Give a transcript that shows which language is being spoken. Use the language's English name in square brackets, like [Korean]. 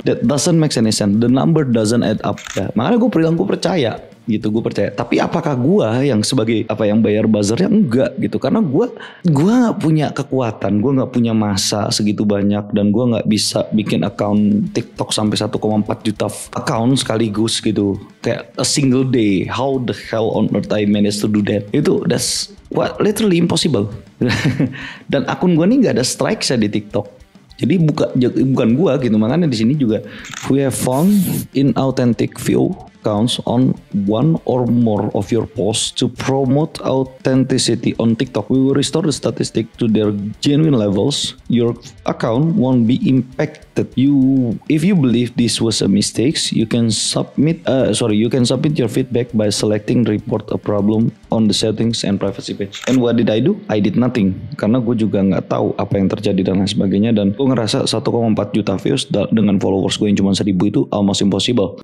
[English] That doesn't make any sense. The number doesn't add up. [Indonesian] Ya, makanya gue bilang gue percaya. Gitu, gue percaya. Tapi apakah gue yang sebagai yang bayar buzzernya? Enggak gitu. Karena gue gak punya kekuatan, gue gak punya masa segitu banyak, dan gue gak bisa bikin account TikTok sampai 1,4 juta account sekaligus gitu. Kayak [English] a single day. How the hell on earth I managed to do that? That's literally impossible. [Indonesian] Dan akun gue nih gak ada strike saya di TikTok. Jadi bukan gua gitu. Makanya di sini juga [English] we have found inauthentic view accounts on one or more of your posts to promote authenticity on TikTok. We will restore the statistic to their genuine levels. Your account won't be impacted. If you believe this was a mistake, you can submit your feedback by selecting report a problem on the settings and privacy page. And what did I do? I did nothing, [Indonesian] karena gue juga nggak tahu apa yang terjadi dan lain sebagainya, dan gue ngerasa 1,4 juta views dengan followers gue yang cuma 1.000 itu [English] almost impossible.